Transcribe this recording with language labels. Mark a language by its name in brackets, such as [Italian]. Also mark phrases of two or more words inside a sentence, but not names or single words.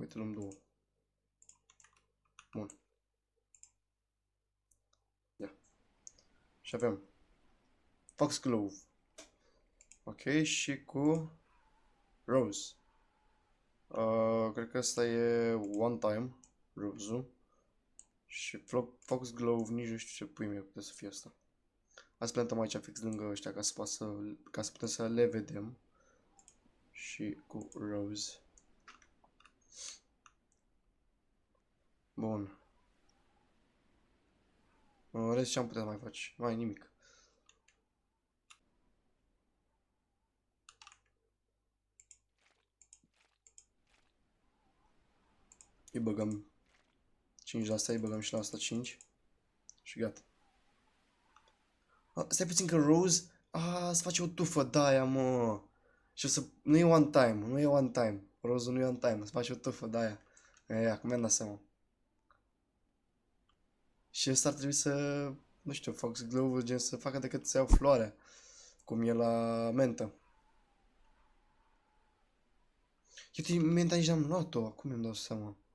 [Romanian] Uite, luăm 2. Bun. Ia. Și avem Foxglove. Ok, și cu Rose. Cred că asta e [English] one time [Romanian] Rose-ul. Și Foxglove, nici nu știu ce pui mie putea să fie asta. Azi plantăm aici fix lângă ăștia ca să putem să le vedem. Și cu Rose. Bun. În rest ce am putea mai face? Mai nimic. Îi băgăm 5 la asta, îi băgăm și la asta 5. Și gata. Stai puțin că Rose... se face o tufă de aia, mă. Și o să... Nu e [English] one time, [Romanian] nu e [English] one time. [Romanian] Rose nu e [English] one time, [Romanian] se face o tufă de aia. Acum mi-am dat seama. Și ăsta ar trebui să... Nu știu, Foxglove gen să facă decât să iau floarea. Cum e la mentă. Uite, menta nici n-am luat-o, acum mi-am dat seama.